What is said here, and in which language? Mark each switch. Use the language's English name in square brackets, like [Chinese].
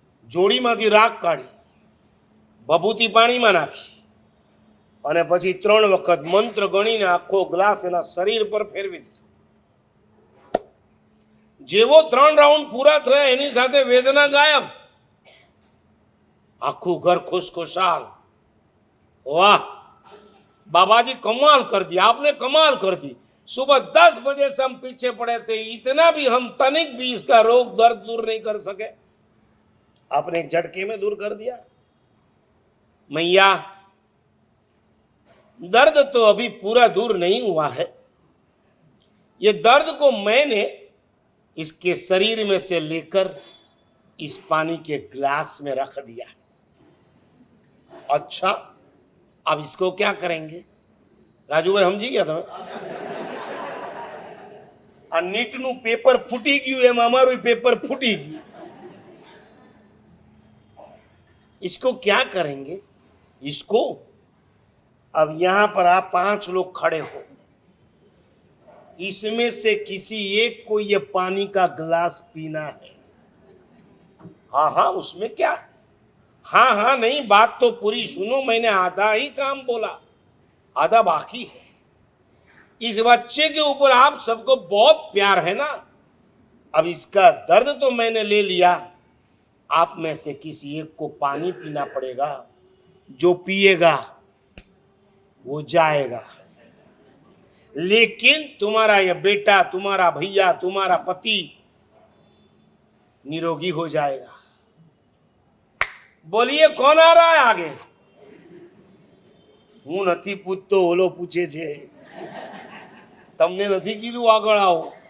[Gujarati] જોડીમાંથી રાખ કાઢી ભભૂતિ પાણીમાં નાખી અને પછી 3 વખત મંત્ર ગણીને આખો ગ્લાસ એના શરીર પર ફેરવી દીધો. જેવો 3 રાઉન્ડ પૂરા થયા એની સાથે વેદના ગાયબ. આખું ઘર खुशखुशाल. [Hindi] वाह बाबा जी कमाल कर दिया, आपने कमाल कर दी. सुबह 10 बजे से हम पीछे पड़े थे, इतना भी हम तनिक भी इसका रोग दर्द दूर नहीं कर सके, आपने एक झटके में दूर कर दिया. मैया, दर्द तो अभी पूरा दूर नहीं हुआ है. ये दर्द को मैंने इसके शरीर में से लेकर इस पानी के ग्लास में रख दिया. अच्छा, अब इसको क्या करेंगे? राजू भाई [Gujarati] समझी गया તમે? આ નીટનું પેપર ફૂટી ગયું એમ અમારું પેપર ફૂટી ગયું. [Hindi] इसको क्या करेंगे? इसको अब यहां पर आप 5 लोग खड़े हो, इसमें से किसी एक को ये पानी का गिलास पीना है. हाँ हाँ, उसमें क्या है? हाँ हाँ नहीं, बात तो पूरी सुनो. मैंने आधा ही काम बोला, आधा बाकी है. इस बच्चे के ऊपर आप सबको बहुत प्यार है ना। अब इसका दर्द तो मैंने ले लिया, आप में से किसी एक को पानी पीना पड़ेगा, जो पिएगा वो जाएगा, लेकिन तुम्हारा यह बेटा, तुम्हारा भैया, तुम्हारा पति निरोगी हो जाएगा। बोलिए कौन आ रहा है आगे? [Gujarati] હું નથી પૂછતો, ઓલો પૂછે છે, તમને નથી કીધું આગળ આવો।